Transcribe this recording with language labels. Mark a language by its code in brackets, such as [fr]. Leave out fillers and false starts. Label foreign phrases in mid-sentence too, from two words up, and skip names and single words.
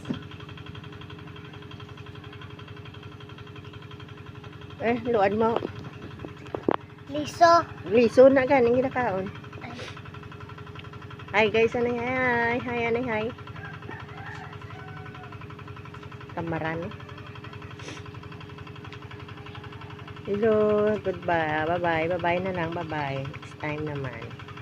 [hil] Luad mo. Liso. Liso na ganing ginakaon. [en] Hi guys, anay hi. Hi anay hi. [hil] Tamaran. [en] Hello, goodbye. Bye-bye. Bye-bye na lang. Bye-bye. It's time naman.